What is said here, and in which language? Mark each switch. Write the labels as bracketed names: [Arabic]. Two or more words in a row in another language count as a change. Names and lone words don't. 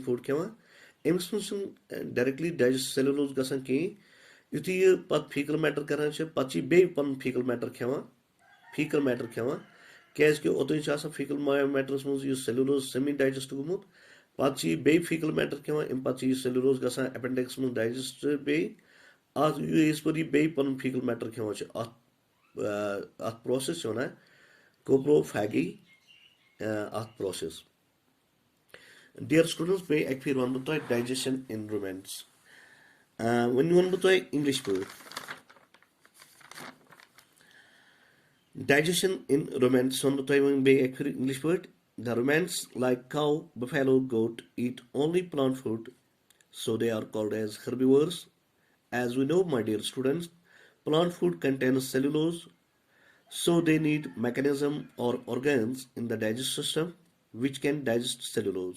[Kashmiri] فوڈ کھٮ۪وان أمِس منٛز چھُنہٕ [English] directly digest cellulose [Kashmiri] گژھان کِہیٖنۍ یُتھُے یہِ پتہٕ [English] faecal matter [Kashmiri] کران چھِ پتہٕ چھِ یہِ بیٚیہِ پنُن [English] faecal matter [Kashmiri] کھٮ۪وان کیازِ کہِ اوٚتانۍ چھُ آسان [English] faecal matters [Kashmiri] منٛز یُس [English] cellulose semi digest [Kashmiri] گوٚمُت پتہٕ چھِ یہِ بیٚیہِ [English] faecal matter [Kashmiri] کھٮ۪وان اَمہِ پتہٕ چھِ یہِ سیلولوز گژھان ایپینڈکس منٛز ڈایجسٹ بیٚیہِ اَتھ یِژ پھِر یہِ بیٚیہِ پنُن [English] faecal matter [Kashmiri] کھٮ۪وان چھِ اَتھ پروسیس چھِ وَنان کوپروفیگی اَتھ پروسیس. [English] Dear students, [Kashmiri] بیٚیہِ اَکہِ پھِرِ وَنہٕ بہٕ تۄہہِ [English] digestion in ruminants [Kashmiri] وۄنۍ وَنہٕ بہٕ تۄہہِ اِنگلِش پٲٹھۍ [English] digestion in ruminants [Kashmiri] وَنہٕ بہٕ تۄہہِ وۄنۍ بیٚیہِ اَکہِ پھِرِ اِنگلِش پٲٹھۍ [English] The ruminants like cow, buffalo, goat eat only plant food, so they are called as herbivores. As we know, my dear students, plant food contains cellulose, so they need mechanism or organs in the digestive system which can digest cellulose.